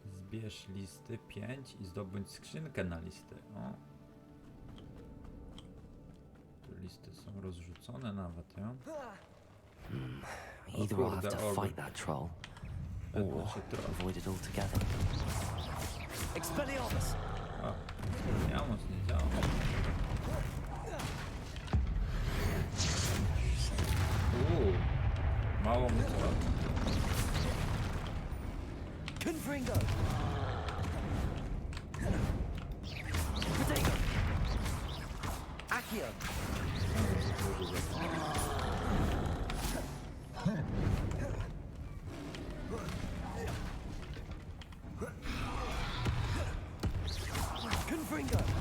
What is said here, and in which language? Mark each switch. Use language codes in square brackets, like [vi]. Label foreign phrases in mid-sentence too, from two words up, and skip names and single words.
[pl] Zbierz listy 5 i zdobądź skrzynkę na listy. O. Tu listy są rozrzucone nawet, ja? [en] Either I'll have to fight that troll, or avoid it altogether. [pl] Expelliarmus! A, Expelliarmus nie działa. Mało mu co. Confringo! Potato! Accio! Confringo!